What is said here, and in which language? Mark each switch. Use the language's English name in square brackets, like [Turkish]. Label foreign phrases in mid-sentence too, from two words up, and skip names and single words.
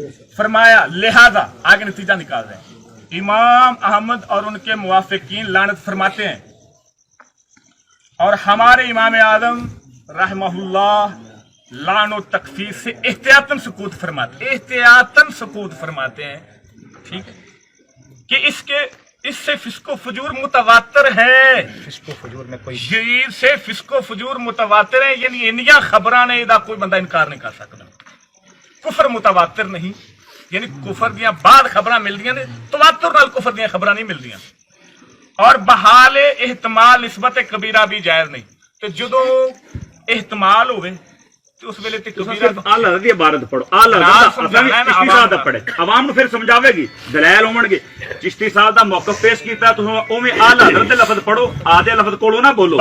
[Urdu] فرمایا لہذا آگے نتیجہ نکال رہے ہیں، امام احمد اور ان کے موافقین لعنت فرماتے ہیں، اور ہمارے امام اعظم رحمہ اللہ لعن و تکفیر سے احتیاطاً سکوت فرماتے ہیں، ٹھیک ہے، کہ اس سے فسق و فجور متواتر ہے، فسق و فجور میں کوئی جدید سے فسق و فجور متواتر ہے، [Punjabi] یعنی انیاں خبراں نے دا کوئی بندہ انکار نہیں کر سکتا۔ کفر متواتر نہیں، یعنی کفر دیاں بعد خبراں ملدیاں نے، تواتر نال کفر دیاں خبراں نہیں ملدیاں، [Urdu] اور بحال احتمال نسبت کبیرہ بھی جائز نہیں۔ [Punjabi] تو جدو احتمال ہوئے تو اس ویلے تے کبیرہ اعلی حضرت دی عبارت پڑھو، اعلی حضرت چشتی صاحب دا پڑھے، عوام نو پھر سمجھاوے گی، دلائل ہون گے، چشتی صاحب دا موقف پیش کیتا تو اوویں اعلی حضرت دے لفظ پڑھو، آدھے لفظ کولو نہ بولو،